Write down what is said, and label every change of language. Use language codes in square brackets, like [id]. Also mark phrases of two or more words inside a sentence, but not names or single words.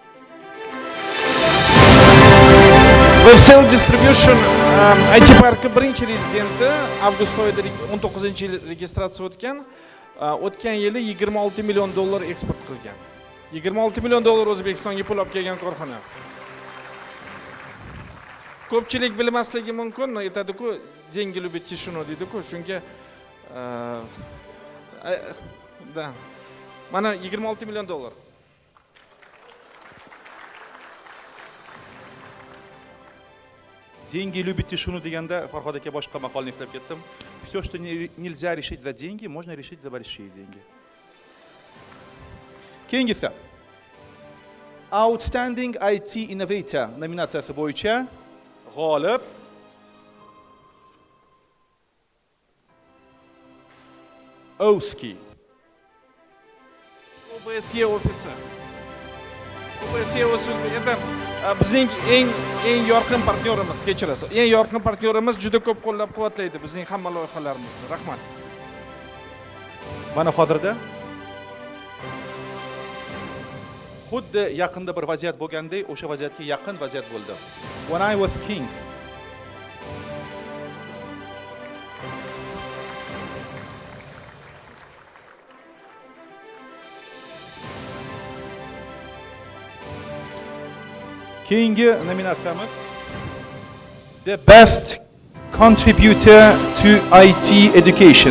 [uz] Web Sale Distribution IT parki birinchi rezidenti avgust oyida 19-yil registratsiya o'tgan. O'tgan yili 26 million dollar eksport qilgan. 26 million dollar O'zbekistonga pul olib kelgan korxona. Ko'pchilik bilmasligi mumkin, aytadi-ku, [ru] деньги любят тишину [uz] deydi-ku, shunga da. Mana 26 million dollar. [ru] Деньги любят тишину [uz] deganda Farhod aka boshqa maqolni eslab ketdim. [ru] Все, что нельзя решить за деньги, можно решить за большие деньги. [uz] Keyingisi Outstanding IT Innovator nominatsiyasi bo'yicha g'olib Oski. OBSE ofisi. OBSE ofisi bizning eng yorqin partnyorimiz, kechirasiz. Eng yorqin partnyorimiz juda ko'p qo'llab-quvvatlaydi bizning hamma loyihalarimizni. Rahmat. Mana hozirda xuddi yaqinda bir vaziyat bo'lgandek, o'sha vaziyatga yaqin vaziyat bo'ldi. [en] When I was king. [uz] Keyingi nominatsiyamiz The Best Contributor to IT Education.